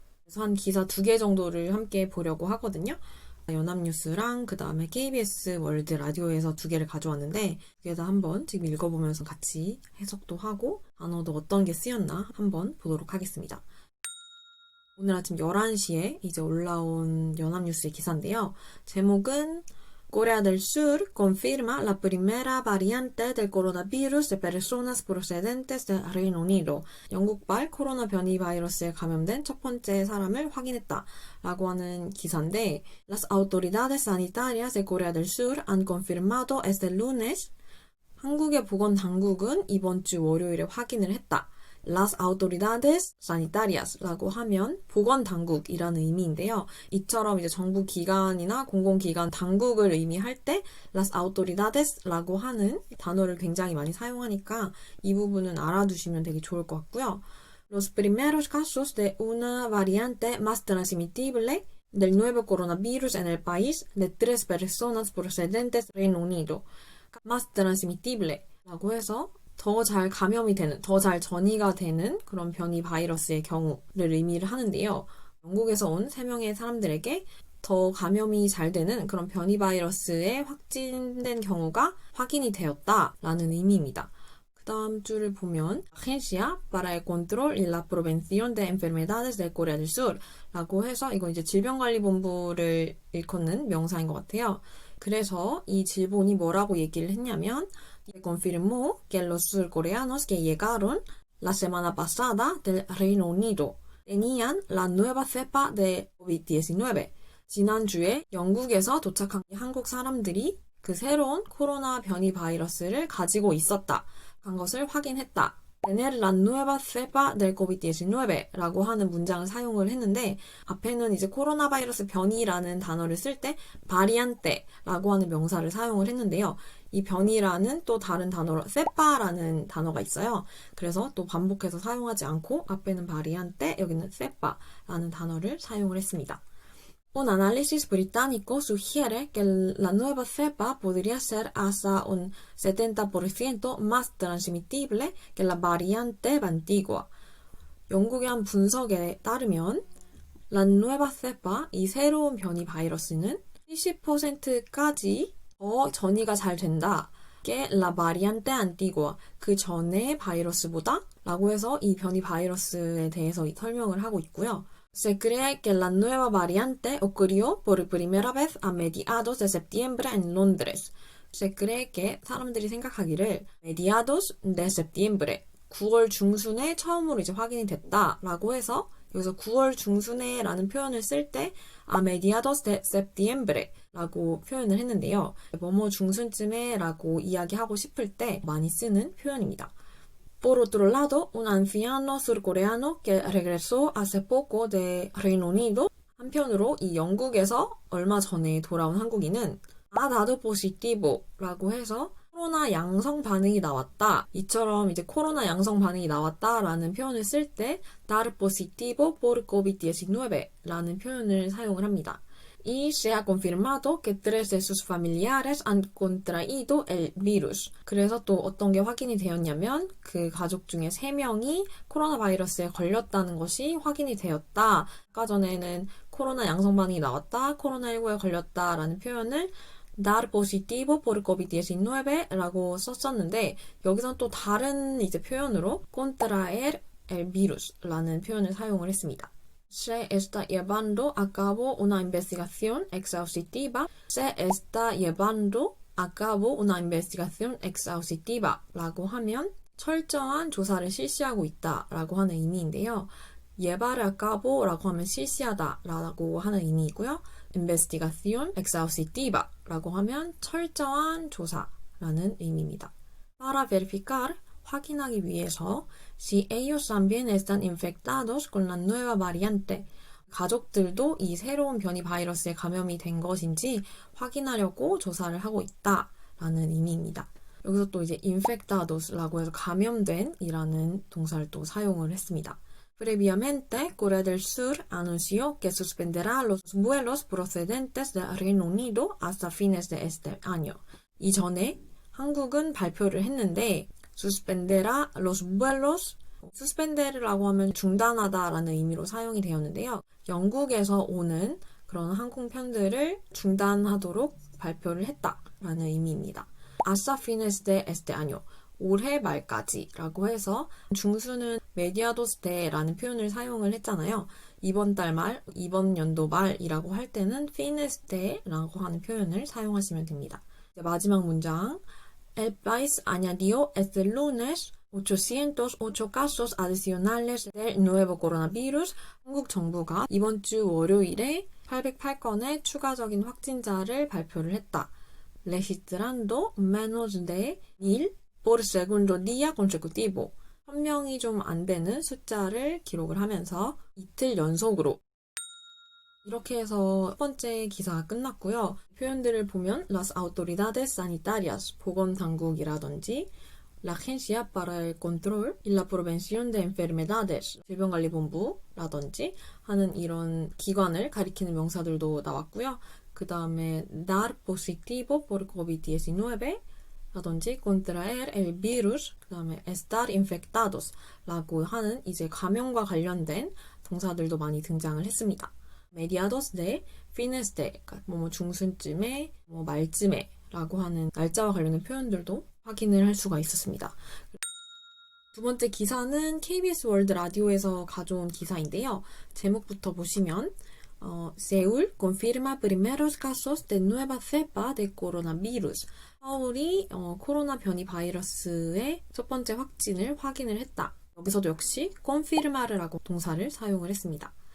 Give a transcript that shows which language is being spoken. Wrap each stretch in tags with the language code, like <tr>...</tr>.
<ko>그래서 한 기사 2개 정도를 함께 보려고 하거든요. 연합뉴스랑 그 다음에 KBS 월드 라디오에서 2개를 가져왔는데 그게 다 한번 지금 읽어보면서 같이 해석도 하고 단어도 어떤 게 쓰였나 한번 보도록 하겠습니다. 오늘 아침 11시에 이제 올라온 연합뉴스의 기사인데요. 제목은</ko> <es>Corea del Sur confirma la primera variante del coronavirus de personas procedentes del Reino Unido.</es> <ko>영국발 코로나 변이 바이러스에 감염된 첫 번째 사람을 확인했다. 라고 하는 기사인데</ko> <es>Las autoridades sanitarias de Corea del Sur han confirmado este lunes.</es> <ko>한국의 보건당국은 이번 주 월요일에 확인을 했다.</ko> <es>Las autoridades sanitarias</es> <ko>라고 하면 보건당국이라는 의미인데요. 이처럼 이제 정부 기관이나 공공기관 당국을 의미할 때</ko> <es>las autoridades</es> <ko>라고 하는 단어를 굉장히 많이 사용하니까 이 부분은 알아두시면 되게 좋을 것 같고요.</ko> <es>Los primeros casos de una variante más transmitible del nuevo coronavirus en el país de 3 personas procedentes del Reino Unido. más transmitible</es> <ko>라고 해서 더 잘 감염이 되는, 더 잘 전이가 되는 그런 변이 바이러스의 경우를 의미를 하는데요. 영국에서 온 3명의 사람들에게 더 감염이 잘 되는 그런 변이 바이러스에 확진된 경우가 확인이 되었다라는 의미입니다.</ko> <es>그 다음 줄을 보면 Agencia para el Control y la Prevención de Enfermedades de Corea del Sur</es> <ko>라고 해서 이건 이제 질병관리본부를 일컫는 명사인 것 같아요. 그래서 이 질본이 뭐라고 얘기를 했냐면</ko> <es>confirmó que los surcoreanos que llegaron la semana pasada del Reino Unido tenían la nueva cepa de COVID-19.</es> <ko>지난주에 영국에서 도착한 한국 사람들이 그 새로운 코로나 변이 바이러스를 가지고 있었다. 한 것을 확인했다.</ko> <es>tener la nueva cepa del COVID-19</es> <ko>라고 하는 문장을 사용을 했는데 앞에는 이제 코로나 바이러스 변이라는 단어를 쓸 때 variante라고 하는 명사를 사용을 했는데요. 이 변이라는 또 다른 단어로 cepa라는 단어가 있어요. 그래서 또 반복해서 사용하지 않고 앞에는 variante, 여기는 cepa라는 단어를 사용을 했습니다.</ko> <es>Un análisis británico sugiere que la nueva cepa podría ser hasta un 70% más transmitible que la variante antigua.</es> <ko>영국의 한 분석에 따르면</ko> <es>La nueva cepa,</es> <ko>이 새로운 변이 바이러스는 70%까지 더 전이가 잘 된다.</ko> <es>que la variante antigua,</es> <ko>그 전의 바이러스보다 라고 해서 이 변이 바이러스에 대해서 설명을 하고 있고요.</ko> <es>Se cree que la nueva variante ocurrió por primera vez a mediados de septiembre en Londres. Se cree que</es> <ko>사람들이 생각하기를</ko> <es>mediados de septiembre,</es> <ko>9월 중순에 처음으로 이제 확인이 됐다라고 해서 여기서 9월 중순에라는 표현을 쓸 때</ko> <es>a mediados de septiembre</es> <ko>라고 표현을 했는데요. 뭐뭐 중순쯤에라고 이야기하고 싶을 때 많이 쓰는 표현입니다.</ko> <es>Por otro lado, un anciano surcoreano que regresó hace poco de Reino Unido.</es> <ko>한편으로 이 영국에서 얼마 전에 돌아온 한국인은</ko> <es>ha dado positivo</es> <ko>라고 해서 코로나 양성 반응이 나왔다. 이처럼 이제 코로나 양성 반응이 나왔다라는 표현을 쓸 때</ko> <es>dar positivo por COVID-19</es> <ko>라는 표현을 사용을 합니다.</ko> <es>y se ha confirmado que 3 de sus familiares han contraído el virus.</es> <ko>그래서 또 어떤 게 확인이 되었냐면 그 가족 중에 3명이 코로나 바이러스에 걸렸다는 것이 확인이 되었다. 아까 전에는 코로나 양성 반응이 나왔다, 코로나19에 걸렸다라는 표현을</ko> <es>dar positivo por COVID-19</es> <ko>라고 썼었는데 여기서는 또 다른 이제 표현으로</ko> <es>contraer el virus</es> <ko>라는 표현을 사용을 했습니다.</ko> <es>Se está llevando a cabo una investigación exhaustiva. Se está llevando a cabo una investigación exhaustiva</es> <ko>라고 하면 철저한 조사를 실시하고 있다 라고 하는 의미인데요.</ko> <es>llevar a cabo</es> <ko>라고 하면 실시하다 라고 하는 의미이고요.</ko> <es>investigación exhaustiva</es> <ko>라고 하면 철저한 조사라는 의미입니다.</ko> <es>Para verificar</es> <ko>확인하기 위해서</ko> <es>si ellos también están infectados con la nueva variante</es> <ko>가족들도 이 새로운 변이 바이러스에 감염이 된 것인지 확인하려고 조사를 하고 있다라는 의미입니다. 여기서 또 이제 infectados라고 해서 감염된 이라는 동사를 또 사용을 했습니다.</ko> <es>Previamente, Corea del Sur anunció que suspenderá los vuelos procedentes del Reino Unido hasta fines de este año.</es> <ko>이전에 한국은 발표를 했는데</ko> <es>suspendera los vuelos,</es> <ko>suspender라고 하면 중단하다라는 의미로 사용이 되었는데요. 영국에서 오는 그런 항공편들을 중단하도록 발표를 했다라는 의미입니다.</ko> <es>hasta fines de este año.</es> <ko>올해 말까지라고 해서 중수는</ko> <es>mediados de</es> <ko>라는 표현을 사용을 했잖아요. 이번 달 말, 이번 연도 말이라고 할 때는</ko> <es>fines de</es> <ko>라고 하는 표현을 사용하시면 됩니다. 마지막 문장</ko> <es>El país añadió este lunes 808 casos adicionales del nuevo coronavirus.</es> <ko>한국 정부가 이번 주 월요일에 808건의 추가적인 확진자를 발표를 했다.</ko> <es>registrando menos de 1000 por segundo día consecutivo.</es> <ko>1000명이 좀 안 되는 숫자를 기록을 하면서 이틀 연속으로 이렇게 해서 첫 번째 기사가 끝났고요. 표현들을 보면</ko> <es>las autoridades sanitarias,</es> <ko>보건당국이라든지</ko> <es>la Agencia para el Control y la Prevención de Enfermedades,</es> <ko>질병관리본부라든지 하는 이런 기관을 가리키는 명사들도 나왔고요. 그 다음에</ko> <es>dar positivo por COVID-19</es> <ko>라든지</ko> <es>contraer el virus,</es> <ko>그 다음에</ko> <es>estar infectados</es> <ko>라고 하는 이제 감염과 관련된 동사들도 많이 등장을 했습니다.</ko> <es>mediados de, fines de,</es> <ko>그러니까 중순쯤에, 말쯤에 라고 하는 날짜와 관련된 표현들도 확인을 할 수가 있었습니다. 두 번째 기사는 KBS 월드 라디오에서 가져온 기사인데요.</ko> <es>제목부터 보시면 Seúl confirma primeros casos de nueva cepa de coronavirus.</es> <ko>서울이 코로나 변이 바이러스의 첫 번째 확진을 확인을 했다. 여기서도 역시 confirmar라고 동사를 사용을 했습니다.</ko>